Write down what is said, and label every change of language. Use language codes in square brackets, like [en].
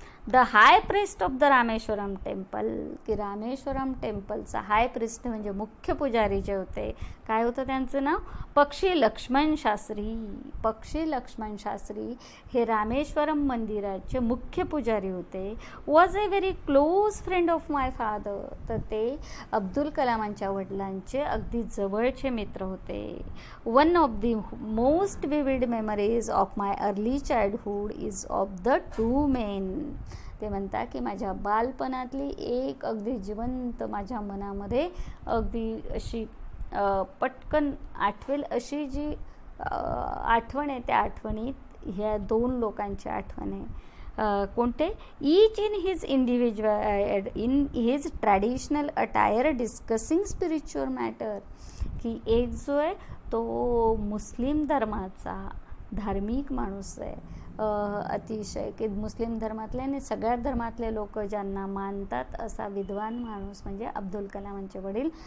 [en] the high priest of the Rameswaram temple, [mr] की रामेश्वरम टेम्पलचा हाय priest म्हणजे मुख्य पुजारी जे होते, काय होतं त्यांचं नाव, पक्षी लक्ष्मण शास्त्री. पक्षी लक्ष्मण शास्त्री हे रामेश्वरम मंदिराचे मुख्य पुजारी होते. [en] was a very close friend of my father, [mr] तर ते अब्दुल कलामांच्या वडिलांचे अगदी जवळचे मित्र होते. [en] One of the most vivid memories of my early childhood is of the 2 men. [mr] ते म्हणतात की माझ्या बालपणातली एक अगदी जिवंत माझ्या मनामध्ये अगदी अशी पटकन आठवेल अशी जी आठवण आहे, त्या आठवणीत ह्या 2 लोकांची आठवण आहे. कोणते, [en] each in his traditional attire discussing spiritual matter, [mr] की एक जो आहे तो मुस्लिम धर्माचा धार्मिक माणूस आहे, अतिशय की मुस्लिम धर्मातले आणि सगळ्या धर्मातले लोक ज्यांना मानतात असा विद्वान माणूस म्हणजे अब्दुल कलामांचे वडील.